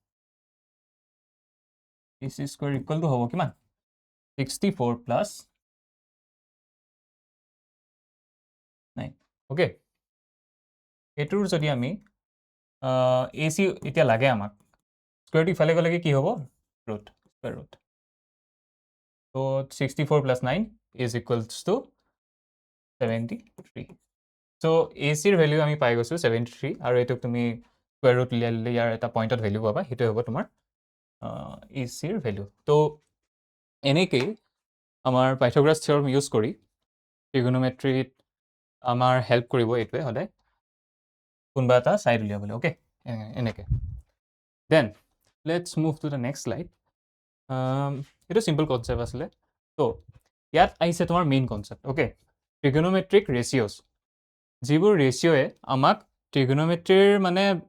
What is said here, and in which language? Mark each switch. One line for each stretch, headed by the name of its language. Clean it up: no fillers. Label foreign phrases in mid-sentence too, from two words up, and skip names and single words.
English: AC square equal to
Assamese: হ'ব কিমান 64 plus 9 অ'কে এইটোৰ যদি আমি AC এতিয়া লাগে আমাক স্কুৱেৰটো ইফালে গ'লে কি হ'ব ৰুট
English: square root
Assamese: তো
English: 64 plus 9 is equals to
Assamese: 73 চ' ACৰ ভেলিউ আমি পাই গৈছোঁ 73 আৰু এইটোক তুমি স্কুৱেৰ ৰুট উলিয়াই ল'লে ইয়াৰ এটা পইণ্টত ভেলিউ পাবা সেইটোৱে হ'ব তোমাৰ ACৰ ভেলিউ তো এনেকেই আমাৰ
English: Pythagoras theorem use
Assamese: কৰি ট্ৰিগোনোমেট্ৰিত আমাৰ হেল্প কৰিব এইটোৱে সদায় কোনোবা এটা ছাইড উলিয়াবলৈ অ'কে এনেকৈ
English: then let's move to the next slide
Assamese: এইটো
English: simple concept
Assamese: আছিলে তো ইয়াত আহিছে তোমাৰ
English: main concept
Assamese: অ'কে
English: trigonometric ratios
Assamese: যিবোৰ ৰেচিঅ'য়ে আমাক ট্ৰিগোনোমেট্ৰিৰ মানে